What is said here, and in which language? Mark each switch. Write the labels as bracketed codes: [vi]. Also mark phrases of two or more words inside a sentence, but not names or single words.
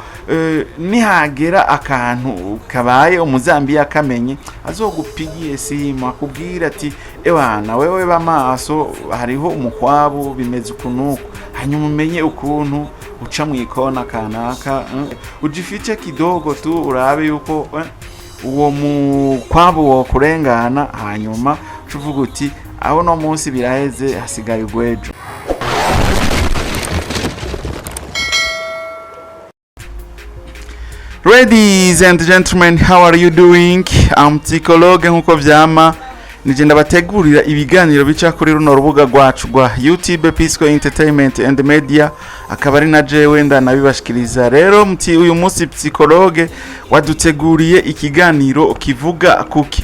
[rn] nihagera akantu kabaye umuzambia kamenye azogupigiye simu akubwira ati ewana wewe bamaso hariho umukwabu bimeze ukunuko, hanyuma umenye ukuntu uca mu ikona kanaka, [sw] ujifiche kidogo tu [rn] urabe yuko uwo mukwabu wo kurengana, hanyuma uvuga uti aho no munsi biraheze hasigaye ugwejo. [en] Ladies and gentlemen, how are you doing? [rn] I'm psychologue nkuko vyama nije ndabategurira ibiganiro bica kuri runo rubuga rwacu rwa YouTube Pisco Entertainment and Media, akaba ari na jewe ndanabibashikiriza. Rero mti uyu munsi psychologue waduteguriye ikiganiro kivuga kuki.